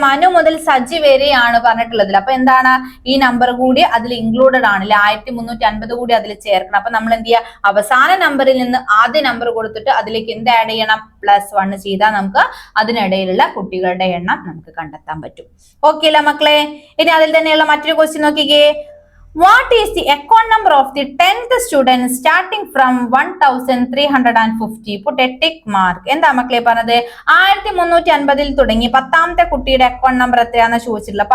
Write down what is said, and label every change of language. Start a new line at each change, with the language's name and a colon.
Malayalam: മനു മുതൽ സജി വരെയാണ് പറഞ്ഞിട്ടുള്ളതിൽ. അപ്പൊ എന്താണ് ഈ നമ്പർ കൂടി അതിൽ ഇൻക്ലൂഡഡ് ആണ്. 1350 കൂടി അതിൽ ചേർക്കണം. അപ്പൊ നമ്മൾ എന്ത് ചെയ്യുക? അവസാന നമ്പറിൽ നിന്ന് ആദ്യ നമ്പർ കൊടുത്തിട്ട് അതിലേക്ക് എന്ത് ആഡ് ചെയ്യണം? +1 ചെയ്താൽ നമുക്ക് അതിനിടയിലുള്ള കുട്ടികളുടെ എണ്ണം നമുക്ക് കണ്ടെത്താൻ പറ്റും. ഓക്കെ അല്ല മക്കളെ? ഇനി അതിൽ തന്നെയുള്ള മറ്റൊരു ക്വസ്റ്റ്യൻ നോക്കിക്കേ.
English: What is the account number of the 10th student starting from 1350? Put a tick mark.
Malayalam: എന്താ മക്കളെ പറഞ്ഞത്? 1350 തുടങ്ങി 10ാമത്തെ കുട്ടിയുടെ അക്കൗണ്ട് നമ്പർ എത്രയാണെന്ന് ചോദിച്ചിട്ടുള്ളത്.